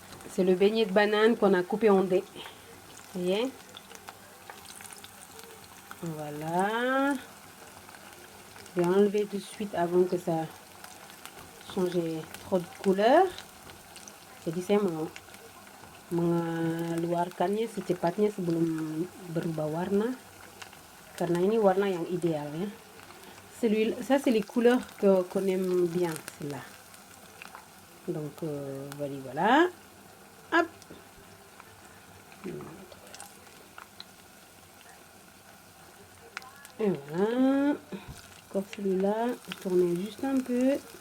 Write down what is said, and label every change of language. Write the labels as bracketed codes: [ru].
[fr] C'est le beignet de banane qu'on a coupé en dés. Vous voyez? Voilà. Je vais enlever tout de suite avant que ça change trop de couleur. [id] Jadi saya mau mengeluarkannya secepatnya sebelum berubah warna. Karena ini warna yang ideal ya. [fr] Ça c'est les couleurs qu'on aime bien, celle-là. Donc voilà. Hop. Et voilà. Encore celui-là, tournez juste un peu.